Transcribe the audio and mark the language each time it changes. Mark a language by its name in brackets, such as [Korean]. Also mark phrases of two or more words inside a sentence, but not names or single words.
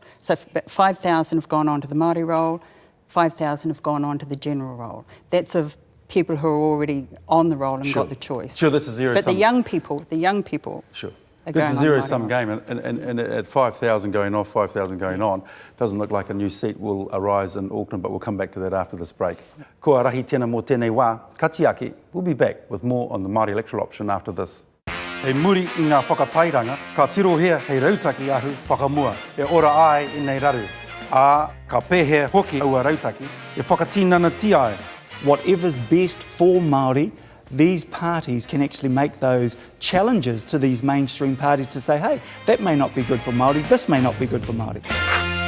[English] So 5,000 have gone on to the Māori roll, 5,000 have gone on to the general roll. That's of people who are already on the roll and got the choice. Sure, that's a zero-sum. But the young people, sure. are going It's a zero-sum game, and at 5,000 going off, 5,000 going on, doesn't look like a new seat will arise in Auckland, but we'll come back to that after this break. [Māori] Ko rahi tēnā mō tēnei wā, katiaki, [English] we'll be back with more on the Māori electoral option after this. [Māori] Hei muri I ngā whakatairanga, ka tirohea hei rautaki ahu whakamua, e ora ai I nei raru. Ā, ka pēhea hoki aua rautaki, e whakatīnana ti ai. [English] Whatever's best for Māori, these parties can actually make those challenges to these mainstream parties to say, hey, that may not be good for Māori, this may not be good for Māori.